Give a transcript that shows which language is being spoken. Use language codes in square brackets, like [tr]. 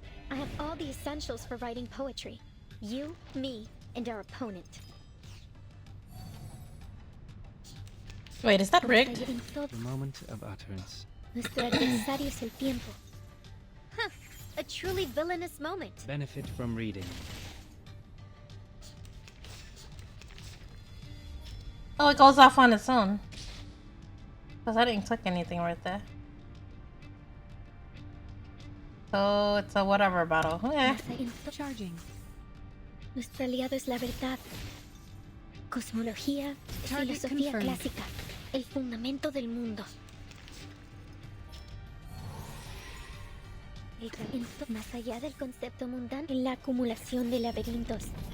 [en] I have all the essentials for writing poetry. You, me, and our opponent. Wait, is that rigged? The moment of utterance. [es] Nuestro adversario es el tiempo. [en] Huh, a truly villainous moment. Benefit from reading. Oh, it goes off on its own. Because I didn't click anything right there. So it's a whatever battle. Okay. Charging. [es] Nuestro aliado es la verdad. Cosmología, filosofía clásica, el fundamento del mundo. El camino más allá del concepto mundano en la acumulación de laberintos.